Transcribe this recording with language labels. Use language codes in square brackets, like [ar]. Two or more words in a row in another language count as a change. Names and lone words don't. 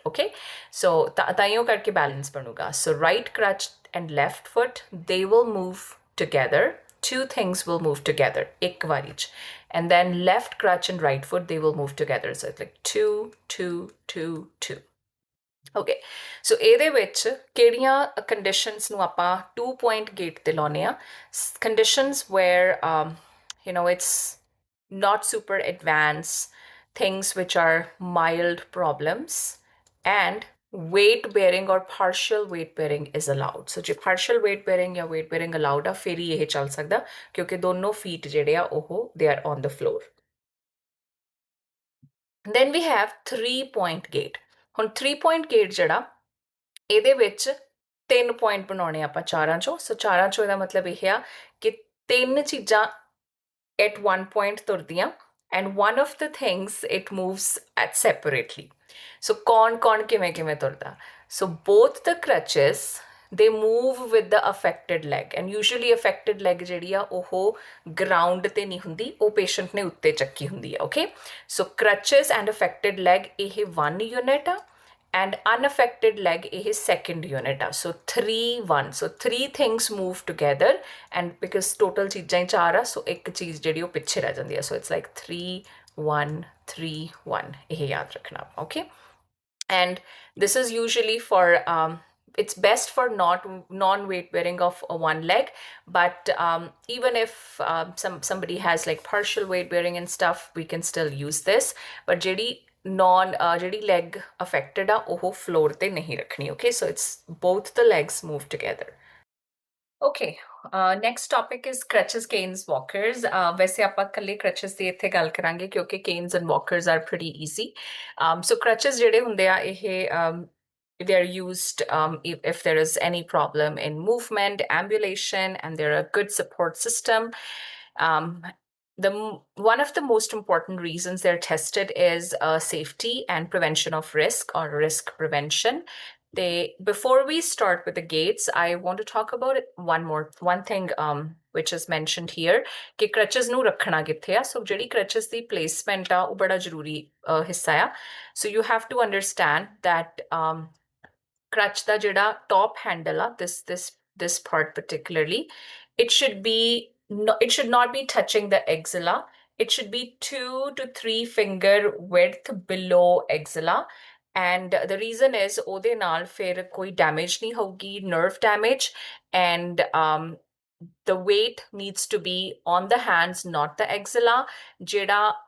[en] Okay, so [pa] ਤਾਈਓ ਕਰਕੇ balance ਬਣੂਗਾ. [en] So right crutch and left foot, they will move together. 2 things will move together [pa] ਇੱਕ ਵਾਰੀ ਚ, [en] and then left crutch and right foot, they will move together. So it's like 2 2 2 2. Okay, so [pa] ਇਹਦੇ ਵਿੱਚ ਕਿਹੜੀਆਂ conditions ਨੂੰ ਆਪਾਂ [en] 2-point gait [pa] ਤੇ ਲਾਉਨੇ ਆ? [en] Conditions where you know it's not super advanced, things which are mild problems, and weight bearing or partial weight bearing is allowed. [pa] So ਜੇ [en] partial weight bearing [pa] या [en] weight bearing allowed [pa] ਆ ਫਿਰ ਹੀ ਇਹ ਚੱਲ ਸਕਦਾ, ਕਿਉਂਕਿ ਦੋਨੋਂ feet ਜਿਹੜੇ ਆ ਉਹ [en] they are on the floor. Then we have 3-point gait. [pa] ਹੁਣ [en] 3-point gait [pa] ਜਿਹੜਾ ਇਹਦੇ ਵਿੱਚ 3 point ਬਣਾਉਣੇ ਆਪਾਂ ਚਾਰਾਂ ਚੋਂ. So ਚਾਰਾਂ ਚੋਂ ਇਹਦਾ ਮਤਲਬ ਇਹ ਆ ਕਿ 3 ਚੀਜ਼ਾਂ [en] at one point [pa] ਤੁਰਦੀਆਂ, [en] and one of the things it moves at separately. [pa] So कौन किਵੇਂ ਤੁਰਦਾ? [en] So both the crutches, they move with the affected leg, and usually affected leg [pa] ਜਿਹੜੀ ਆ ਉਹ ground ਤੇ ਨਹੀਂ ਹੁੰਦੀ, ਉਹ patient ਨੇ ਉੱਤੇ ਚੱਕੀ ਹੁੰਦੀ ਆ. [en] Okay, so crutches and affected leg ਇਹ 1 unit ਆ, and unaffected leg is second unit. So 3 1, so 3 things move together, and because total [pa] ਚੀਜ਼ਾਂ 4 ਆ, [en] so [pa] ਇੱਕ ਚੀਜ਼ ਜਿਹੜੀ ਉਹ ਪਿੱਛੇ ਰਹਿ ਜਾਂਦੀ ਆ. [en] So it's like 3 1 3 1, [pa] ਇਹ ਯਾਦ ਰੱਖਣਾ. [en] Okay, and this is usually for it's best for non-weight bearing of one leg, but even if somebody has like partial weight bearing and stuff, we can still use this. [pa] But ਜਿਹੜੀ [en] leg affected [pa] ਆ ਉਹ floor ਤੇ ਨਹੀਂ ਰੱਖਣੀ. [en] Okay, so it's both the legs move together. Okay, next topic is crutches, canes, walkers. [pa] ਵੈਸੇ ਆਪਾਂ ਕੱਲੇ crutches ਦੀ ਇੱਥੇ ਗੱਲ ਕਰਾਂਗੇ ਕਿਉਂਕਿ [en] canes and walkers are pretty easy. So crutches [pa] ਜਿਹੜੇ ਹੁੰਦੇ ਆ ਇਹ [en] they're used if there is any problem in movement, ambulation, and they're a good support system. One of the most important reasons they're tested is safety and prevention of risk, or risk prevention. Before we start with the gaits, I want to talk about one thing which is mentioned here, [pa] ਕਿ crutches ਨੂੰ ਰੱਖਣਾ ਕਿੱਥੇ ਆ. So ਜਿਹੜੀ crutches ਦੀ placement ਆ ਉਹ ਬੜਾ ਜ਼ਰੂਰੀ ਹਿੱਸਾ ਆ. [en] So you have to understand that crutch [pa] ਦਾ ਜਿਹੜਾ [en] top handle ਆ, this part particularly, it should not be touching the axilla. It should be 2 to 3 finger width below axilla. And the reason is [pa] ਉਹਦੇ ਨਾਲ ਫਿਰ ਕੋਈ damage ਨਹੀਂ ਹੋਊਗੀ, [en] nerve damage, and the weight needs to be on the hands, not the axilla.